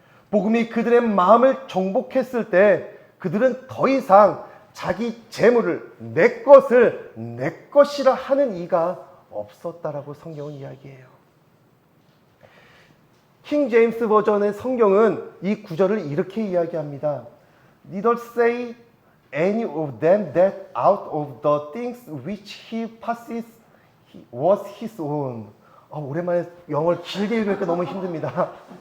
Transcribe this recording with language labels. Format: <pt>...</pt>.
<ko>복음이 그들의 마음을 정복했을 때 그들은 더 이상 자기 재물을 내 것을 내 것이라 하는 이가 없었다라고 성경은 이야기해요. 킹 제임스 버전의 성경은 이 구절을 이렇게 이야기합니다.</ko> <en>Neither say any of them that out of the things which he possessed was his own.</en> <ko>오랜만에 영어를 길게 읽으니까 너무 힘듭니다.</ko>